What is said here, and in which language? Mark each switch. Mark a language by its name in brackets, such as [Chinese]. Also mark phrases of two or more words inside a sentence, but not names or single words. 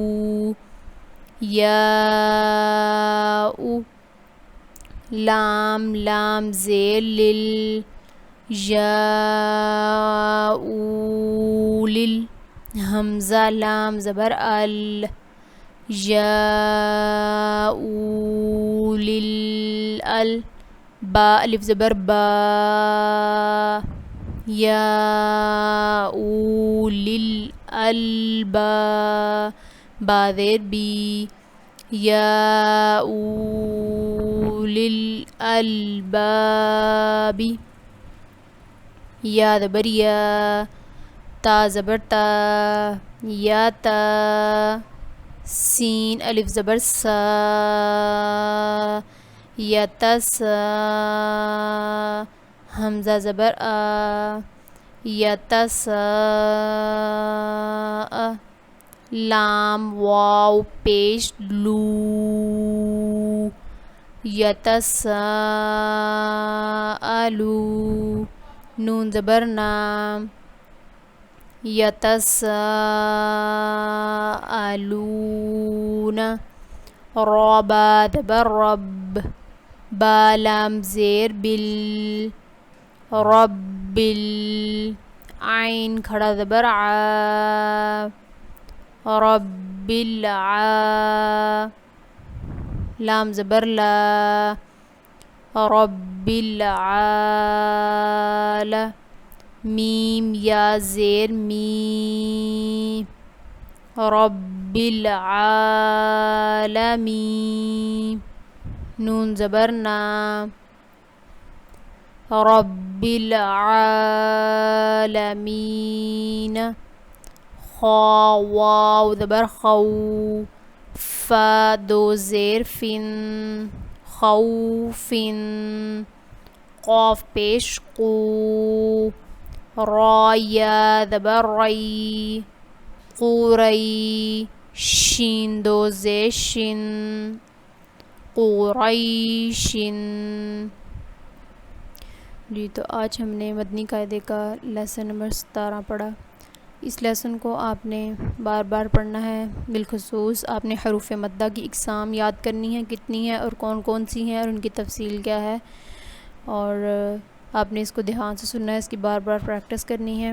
[Urdu] یا او لام لام زیر لل جاؤ لل حمزہ لام زبر ال جاؤ لل ال با الف زبر با یاؤ لل البا با زیر بی [Arabic] یا اولی الالباب، [Urdu] یا زبر یا، تا زبر تا، یا تا، سین الف زبر سا، یتسا، حمزہ زبر آ، یتساء، لام واو پیش لو، یتساءلو، نون زبر نا، یتساءلون، را با زبر رب، با لام زیر بل، رب عین کھڑا زبر ع، رب الع، لام زبر لا، رب العال، میم یا زیر می، [Arabic] رب العالمین، [Urdu] نون زبر نا، [Arabic] رب العالمین، [Urdu] خا واو زبر خو، فا دو زیر فن، خوفن، قاف پیش قو، را یا زبر ری، قوری، شین دو زیر شن، قریشن۔ جی تو آج ہم نے مدنی قاعدے کا لیسن نمبر 17 پڑھا۔ اس لیسن کو آپ نے بار بار پڑھنا ہے، بالخصوص آپ نے حروف مدہ کی اقسام یاد کرنی ہے کتنی ہے اور کون کون سی ہیں اور ان کی تفصیل کیا ہے، اور آپ نے اس کو دھیان سے سننا ہے، اس کی بار بار پریکٹس کرنی ہے۔